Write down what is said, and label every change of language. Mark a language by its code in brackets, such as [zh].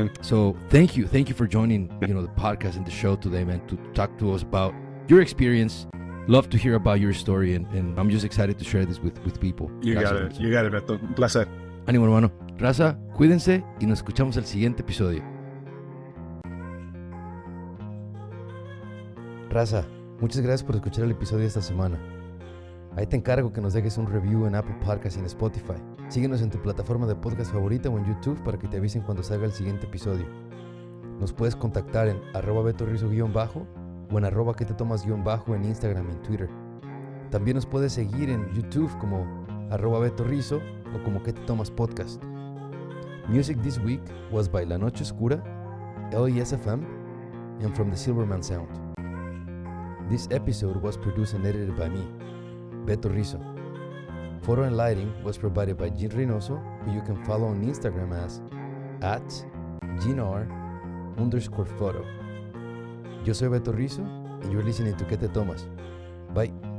[en] So thank you for joining, you know, the podcast and the show today, man, to talk to us about your experience. Love to hear about your story, and I'm just excited to share this with people. You got it, Beto. [es] Un placer. Ánimo, hermano. Raza, cuídense y nos escuchamos el siguiente episodio. Raza, muchas gracias por escuchar el episodio de esta semana. Ahí te encargo que nos dejes un review en Apple Podcasts y en Spotify. Síguenos en tu plataforma de podcast favorita o en YouTube para que te avisen cuando salga el siguiente episodio. Nos puedes contactar en @betorrizo_ o en @que-te-tomas- en Instagram y en Twitter. También nos puedes seguir en YouTube como @betorrizo o como que te tomas podcast. [en] Music this week was by La Noche Oscura, LESFM, and from the Silverman Sound. This episode was produced and edited by me, Beto Rizzo. Photo and lighting was provided by Jean Reynoso, who you can follow on Instagram as @GeanR_photo. [es] Yo soy Beto Rizzo, [en] and you're listening to ¿Qué te tomas? Bye.